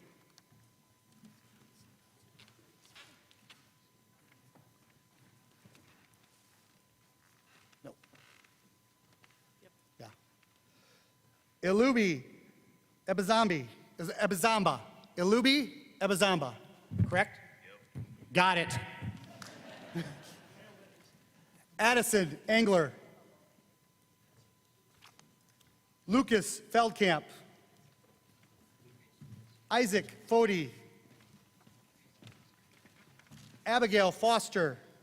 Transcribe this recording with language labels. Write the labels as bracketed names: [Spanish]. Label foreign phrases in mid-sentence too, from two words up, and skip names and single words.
[English] No. Yeah. Ilubi Ebazamba. Ilubi Ebazamba. Correct? Yep. Got it. Addison Engler. Lucas Feldkamp. Isaac Fody. Abigail Foster.